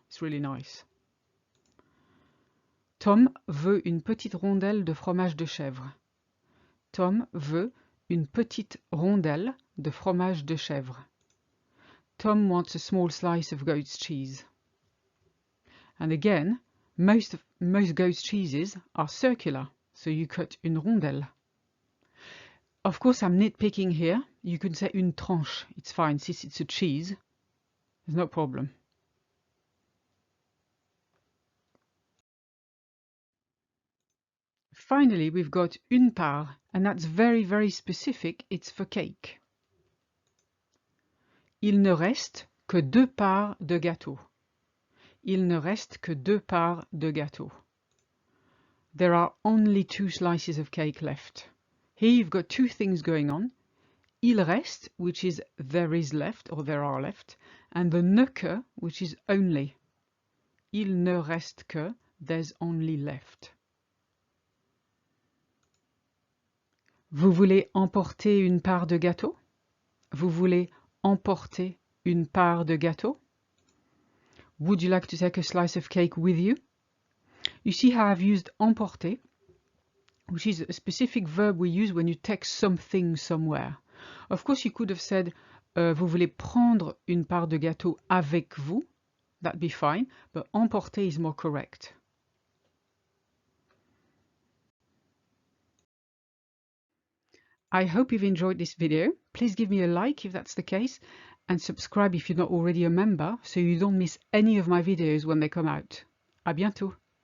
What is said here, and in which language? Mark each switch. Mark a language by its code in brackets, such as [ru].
[en] It's really nice. [fr] Tom veut une petite rondelle de fromage de chèvre. Tom veut une petite rondelle de fromage de chèvre. [en] Tom wants a small slice of goat's cheese. And again, most goat's cheeses are circular, so you cut une rondelle. Of course, I'm nitpicking here. You can say une tranche. It's fine, since it's a cheese. There's no problem. Finally, we've got une part, and that's very, very specific. It's for cake. [fr] Il ne reste que 2 parts de gâteau. Il ne reste que 2 parts de gâteau. [en] There are only 2 slices of cake left. Here you've got 2 things going on. Il reste, which is there is left, or there are left, and the ne que, which is only. [fr] Il ne reste que, [en] there's only left. [fr] Vous voulez emporter une part de gâteau? Vous voulez emporter une part de gâteau? [en] Would you like to take a slice of cake with you? You see how I've used emporter, which is a specific verb we use when you take something somewhere. Of course, you could have said, [fr] vous voulez prendre une part de gâteau avec vous? [en] that'd be fine, but emporter is more correct. I hope you've enjoyed this video. Please give me a like if that's the case, and subscribe if you're not already a member so you don't miss any of my videos when they come out. [fr] À bientôt!